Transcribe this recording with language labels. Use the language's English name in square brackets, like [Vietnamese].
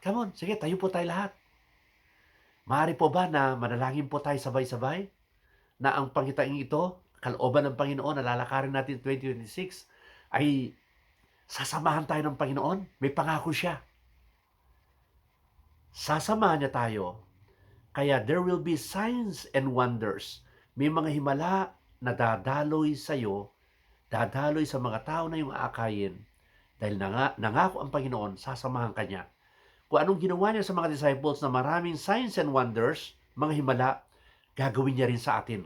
[English] Come on, [Filipino] sige, tayo po tayo lahat. Maari po ba na manalangin po tayo sabay-sabay? Na ang pangitaing ito, kalooban ng Panginoon, na lalakarin natin 2026, ay sasamahan tayo ng Panginoon? May pangako siya. Sasamahan niya tayo. [English] Kaya there will be signs and wonders. [Filipino] May mga himala na dadaloy sa iyo, dadaloy sa mga tao na yung aakayin. Dahil nangako ang Panginoon, sasamahan ka niya. Kung anong ginawa niya sa mga disciples na maraming signs and wonders, mga himala, gagawin niya rin sa atin.